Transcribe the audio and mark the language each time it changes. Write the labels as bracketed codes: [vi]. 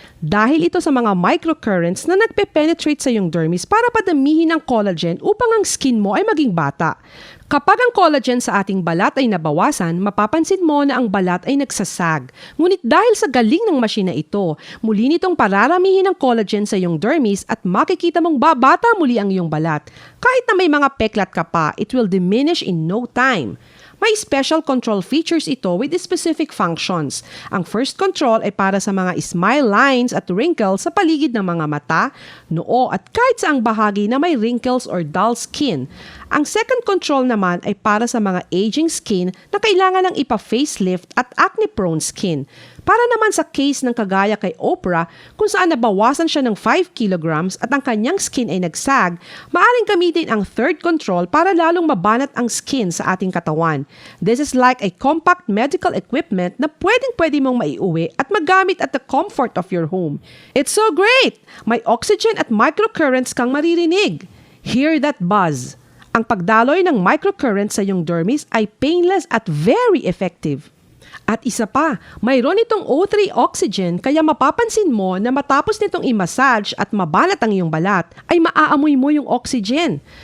[tl] Dahil ito sa mga microcurrents na nagpe-penetrate sa iyong dermis para padamihin ang collagen upang ang skin mo ay maging bata. Kapag ang collagen sa ating balat ay nabawasan, mapapansin mo na ang balat ay nagsasag. Ngunit dahil sa galing ng machine na ito, muli nitong pararamihin ang collagen sa iyong dermis at makikita mong babata muli ang iyong balat. Kahit na may mga peklat ka pa, [en] it will diminish in no time. [tl] May special control features ito [en] with specific functions. [tl] Ang first control ay para sa mga smile lines at wrinkles sa paligid ng mga mata, noo at kahit saang bahagi na may wrinkles [en] or dull skin. [tl] Ang second control naman ay para sa mga aging skin na kailangan ng ipa-facelift at acne-prone skin. Para naman sa case ng kagaya kay Oprah, kung saan nabawasan siya ng 5 kilograms at ang kanyang skin ay nagsag, maaaring gamitin ang third control para lalong mabanat ang skin sa ating katawan. [en] This is like a compact medical equipment [tl] na pwedeng-pwede mong maiuwi at magamit [en] at the comfort of your home. It's so great! [tl] May oxygen at microcurrents kang maririnig. [en] Hear that buzz. [tl] Ang pagdaloy ng microcurrents sa iyong dermis ay painless at [en] very effective. [tl] At isa pa, mayroon itong O3 Oxygen kaya mapapansin mo na matapos nitong i-massage at mabanat ang iyong balat, ay maaamoy mo yung oxygen.